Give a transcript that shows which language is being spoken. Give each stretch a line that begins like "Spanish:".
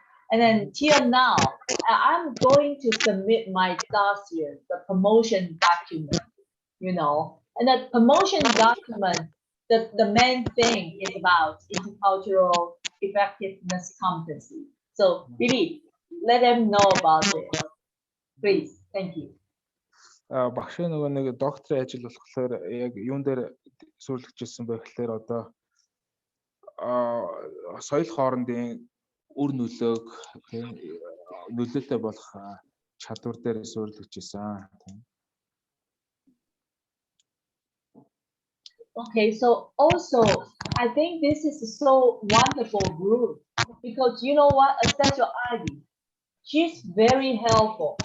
English: And then till now, I'm going to submit my last year, the promotion document, and that promotion document, the main thing is about intercultural effectiveness competency. So really, let them know about it. Please, thank you.
Mongolian: Багш нөгөө нэг докторийн ажил болохоор яг юун дээр суурилжсэн бэ гэхээр одоо соёл хоорондын үр нөлөөг тийм нөлөөтэй болох чадвар дээр суурилжсэн тийм.
English: Okay, so also I think this is so wonderful group because you know what, especially Ivy, she's very helpful.